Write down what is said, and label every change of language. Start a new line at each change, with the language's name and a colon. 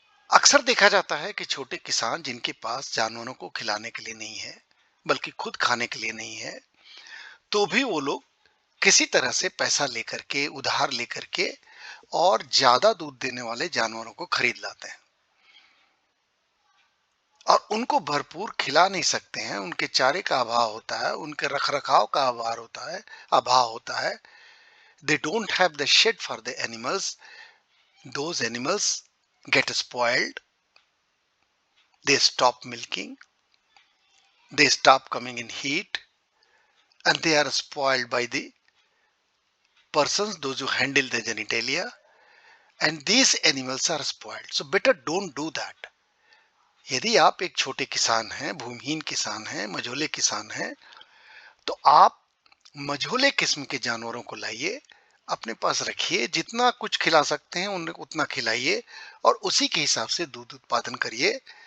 Hindi: अक्सर देखा जाता है कि छोटे किसान जिनके पास जानवरों को खिलाने के लिए नहीं है, बल्कि खुद खाने के लिए नहीं है, तो भी वो लोग किसी तरह से पैसा लेकर के, उधार लेकर के और ज्यादा दूध देने वाले जानवरों को खरीद लाते हैं और उनको भरपूर खिला नहीं सकते हैं। उनके चारे का अभाव होता है, उनके रखरखाव का अभाव होता है।
English: they don't have the shed for the animals, those animals get spoiled, they stop milking, they stop coming in heat, and they are spoiled by the persons, those who handle the genitalia, and these animals are spoiled. So better don't do that.
Hindi: यदि आप एक छोटे किसान हैं, भूमिहीन किसान हैं, मझोले किसान हैं, तो आप मझोले किस्म के जानवरों को लाइए, अपने पास रखिए, जितना कुछ खिला सकते हैं उतना खिलाइए और उसी के हिसाब से दूध उत्पादन करिए।